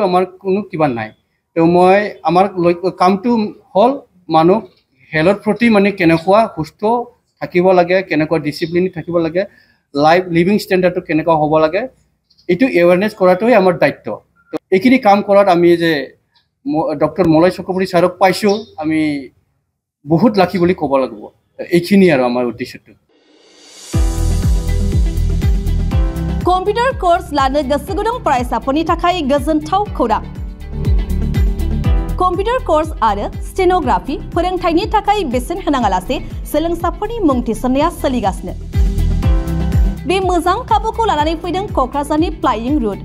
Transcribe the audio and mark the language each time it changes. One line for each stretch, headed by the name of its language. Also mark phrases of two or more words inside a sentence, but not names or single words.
Assamese: আমাৰ কোনো কিবা নাই তো মই আমাৰ কামটো হ'ল মানুহ হেল্থৰ প্ৰতি মানে কেনেকুৱা সুস্থ থাকিব লাগে কেনেকুৱা ডিচিপ্লিন থাকিব লাগে
English: life living
Assamese: ষ্টেণ্ডাৰ্ডটো কেনেকুৱা হ'ব লাগে এইটো এৱাৰনেছ কৰাটোৱে আমাৰ দায়িত্ব তো এইখিনি কাম কৰাত আমি যে ডক্টৰ মলয় চক্ৰৱৰ্তী ছাৰক পাইছোঁ আমি বহুত লাকি বুলি ক'ব লাগিব এইখিনি আৰু আমাৰ উদ্দেশ্যটো
English: computer course
Bodo: लानो गोसो गुदुं फरायसाफोरनि थाखाय गोजोनथाव खौरां
English: computer course
Bodo: आरो स्टेनोग्राफी फोरोंथायनि थाखाय बेसेन होनाङालासे सोलोंसाफोरनि मुं थिसननाया सोलिगासिनो बे मोजां खाबुखौ लानानै फैदों क'क्राझारनि
English: flying route